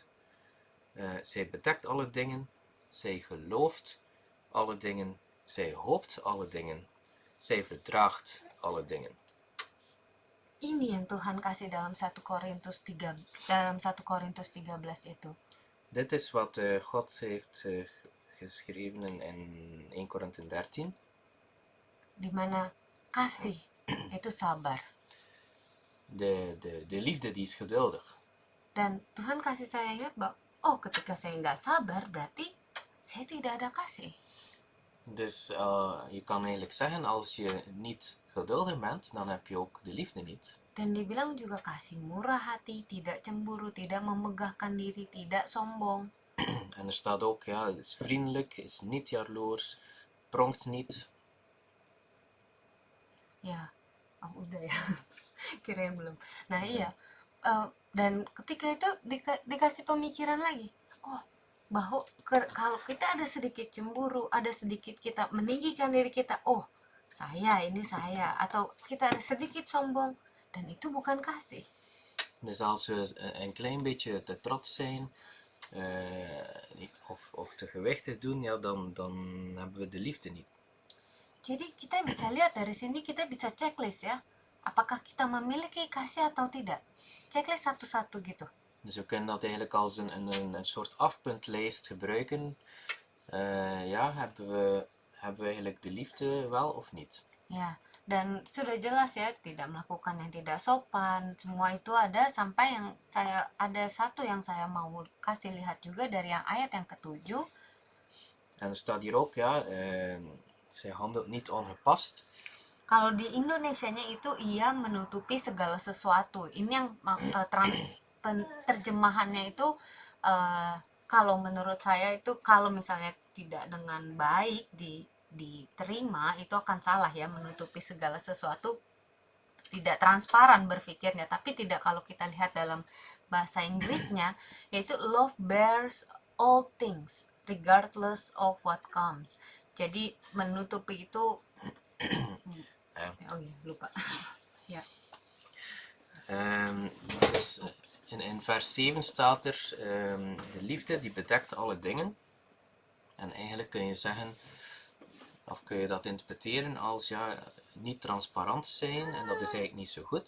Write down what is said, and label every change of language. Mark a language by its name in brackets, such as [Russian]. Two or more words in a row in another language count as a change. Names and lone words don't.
[Dutch] Zij bedekt alle dingen, zij gelooft alle dingen, zij hoopt alle dingen, zij verdraagt alle dingen. [Indonesian] Ini yang Tuhan kasih dalam 1 Korintus 13 itu. [Dutch] Dit is wat God heeft geschreven in 1 Korinthe 13. [Indonesian] Di mana kasih itu sabar. [Dutch] De liefde die is geduldig. [Indonesian] Dan Tuhan kasih saya ingat bahwa, ketika saya nggak sabar, berarti saya tidak ada kasih. [Dutch] Dus je kan eigenlijk zeggen, als je niet geduldig bent, dan heb je ook de liefde niet. [Indonesian] Dan dibilang juga kasih murah hati, tidak cemburu, tidak memegahkan diri, tidak sombong. [Dutch] En er staat ook, ja, is vriendelijk, is niet jaloers, pronkt niet. [Indonesian] Ya, udah ya. Kirain belum. Nah iya, dan ketika itu dikasih pemikiran lagi, bahwa kalau kita ada sedikit cemburu, ada sedikit kita meninggikan diri kita, ini saya, atau kita ada sedikit sombong, dan itu bukan kasih. [Dutch] Dus als we een klein beetje te trots zijn, of te gewichtig doen, ja, dan hebben we de liefde niet. [Indonesian] Jadi kita bisa lihat dari sini, kita bisa checklist ya, apakah kita memiliki kasih atau tidak. Checklist satu-satu gitu. [Dutch] Dus we kunnen dat eigenlijk als een soort afpuntlijst gebruiken. Ja, hebben we eigenlijk de liefde wel of niet? [Indonesian] Ya, dan sudah jelas ya, tidak melakukan yang tidak sopan, semua itu ada, sampai ada satu yang saya mau kasih lihat juga dari yang ayat yang ke-7. [Dutch] En er staat hier ook, ja, zij handelt niet ongepast. [Indonesian] Kalau di Indonesianya itu ia menutupi segala sesuatu. Ini yang terjemahannya itu, kalau menurut saya itu, kalau misalnya tidak dengan baik diterima, itu akan salah ya, menutupi segala sesuatu, tidak transparan berpikirnya. Tapi tidak, kalau kita lihat dalam bahasa Inggrisnya, yaitu [English] love bears all things regardless of what comes. [Indonesian] Jadi menutupi itu lupa. [Dutch] Ja. Dus in vers 7 staat er, de liefde die bedekt alle dingen. En eigenlijk kun je zeggen, of kun je dat interpreteren als, ja, niet transparant zijn, en dat is eigenlijk niet zo goed.